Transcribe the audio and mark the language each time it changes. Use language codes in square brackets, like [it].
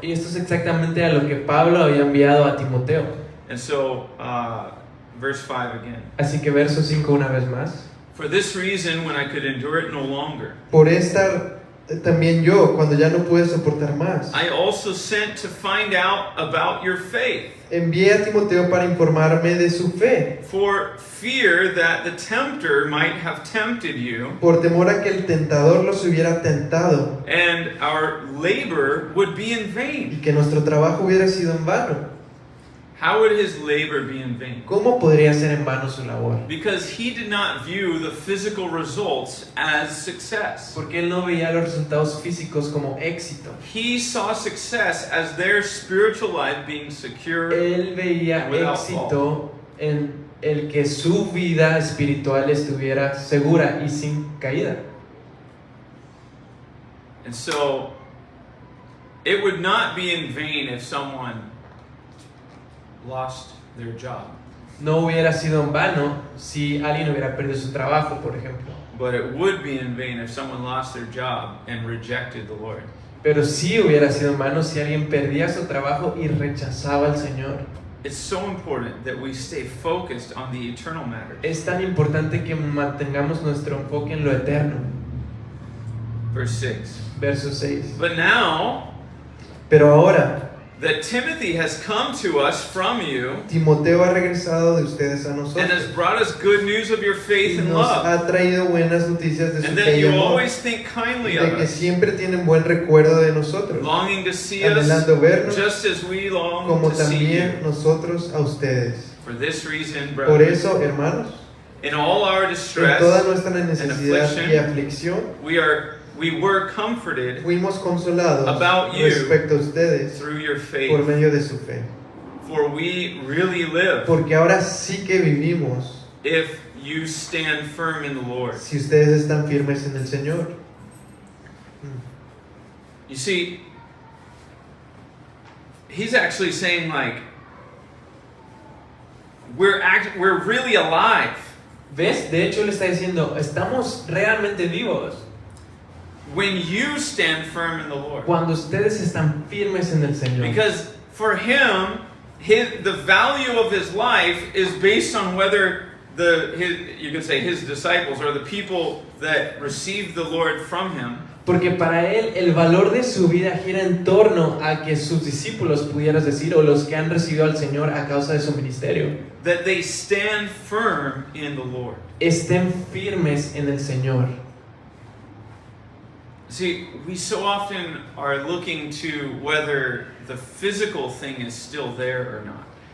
[es] Y esto es exactamente a lo que Pablo había enviado a Timoteo. [en] And so, verse 5 again. [es] Así que verso 5 una vez más. [en] For this reason, when I could endure it no longer, [es] Por esta también yo, cuando ya no pude soportar más, [en] I also sent to find out about your faith, [es] envié a Timoteo para informarme de su fe, [en] for fear that the tempter might have tempted you, [es] por temor a que el tentador los hubiera tentado [en] and our labor would be in [es] y [en] vain. [es] que nuestro trabajo hubiera sido en vano. [en] How would his labor be in vain? [es] ¿Cómo podría ser en vano su labor? [en] Because he did not view the physical results as success. [es] Porque él no veía los resultados físicos como éxito. [en] He saw success as their spiritual life being secure. [es] Él veía [en] Without [es] éxito en el que su vida espiritual estuviera segura y sin caída. [en] And so, it would not be in vain if someone lost their job, [es] No hubiera sido en vano si alguien hubiera perdido su trabajo, por ejemplo. [en] but it would be in vain if someone lost their job and rejected the Lord. [es] Pero sí hubiera sido en vano si alguien perdía su trabajo y rechazaba al Señor. [en] It's so important that we stay focused on the eternal matters. [es] Es tan importante que mantengamos nuestro enfoque en lo eterno. [en] Verse 6. [es] Verso 6. [en] But now [es] Pero ahora, [en] that Timothy has come to us from you [es] Timoteo ha regresado de ustedes a [en] and [es] nosotros [en] has brought us good news of your [es] y [en] faith and [es] nos [en] love, [es] ha traído buenas noticias de su and fe that y amor, [en] always think kindly of [es] de que [en] us, [es] siempre tienen buen recuerdo de nosotros, [en] longing to see us [es] anhelando vernos [en] just as we long [es] como [en] to see [es] también [en] you. [es] nosotros a ustedes. [en] For this reason, [es] Por [en] brothers, [es] eso, hermanos, [en] in all our [es] en [en] distress, [es] toda nuestra necesidad y [en] affliction, [es] aflicción, [en] we were comforted [es] fuimos consolados [en] About you [es] respecto a ustedes [en] through your [es] por [en] faith. [es] medio de su fe. [en] For we really live [es] Porque ahora sí que vivimos [en] if you stand firm in the Lord. [es] si ustedes están firmes en el Señor. [en] You see, he's actually saying like, we're really alive [es] ¿Ves? De hecho, le está diciendo, estamos realmente vivos [en] when you stand firm in the Lord. [es] cuando ustedes están firmes en el Señor. [en] Because for him, the value of his life is based on whether you could say his disciples or the people that received the Lord from him [es] Porque para él el valor de su vida gira en torno a que sus discípulos, pudieras decir, o los que han recibido al Señor a causa de su ministerio, [en] that they stand firm in the Lord. [es] estén firmes en el Señor. [en] See, we so often are looking to whether the physical thing is still there or not.